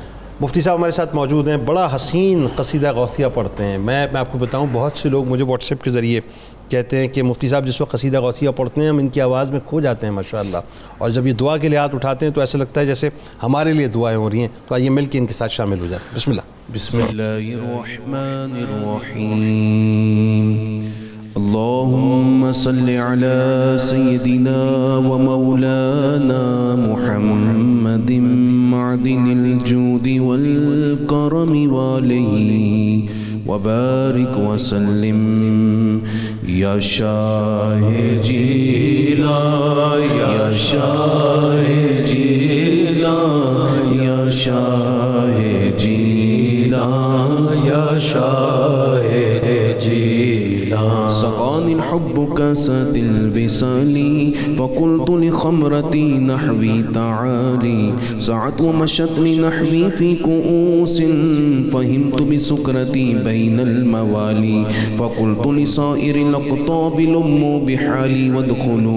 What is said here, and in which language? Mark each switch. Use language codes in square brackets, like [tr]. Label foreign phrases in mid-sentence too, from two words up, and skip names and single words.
[ur] مفتی صاحب ہمارے ساتھ موجود ہیں، بڑا حسین قصیدہ غوثیہ پڑھتے ہیں. میں آپ کو بتاؤں، بہت سے لوگ مجھے واٹس ایپ کے ذریعے کہتے ہیں کہ مفتی صاحب جس وقت قصیدہ غوثیہ پڑھتے ہیں ہم ان کی آواز میں کھو جاتے ہیں ماشاءاللہ، اور جب یہ دعا کے لیے ہاتھ اٹھاتے ہیں تو ایسا لگتا ہے جیسے ہمارے لیے دعائیں ہو رہی ہیں. تو آئیے مل کے ان کے ساتھ شامل ہو جاتے ہیں. [ar] بسم اللہ. بسم اللہ الرحمن الرحیم. اللہم صل علی سیدنا و مولانا محمد معدن الجود والکرم والہ وبارک وسلم. یا شاہ جیلان، یا شاہ جیلان، یا شاہ جیلان، یا شاہ جیلان. سقانی الحب كاسات الوصال فقلت لخمرتي نحوي تعالي سعت ومشت لنحوي في كؤوس فهمت بسكرتي بين الموالي فقلت لصائر الأقطاب لموا بحالي وادخلوا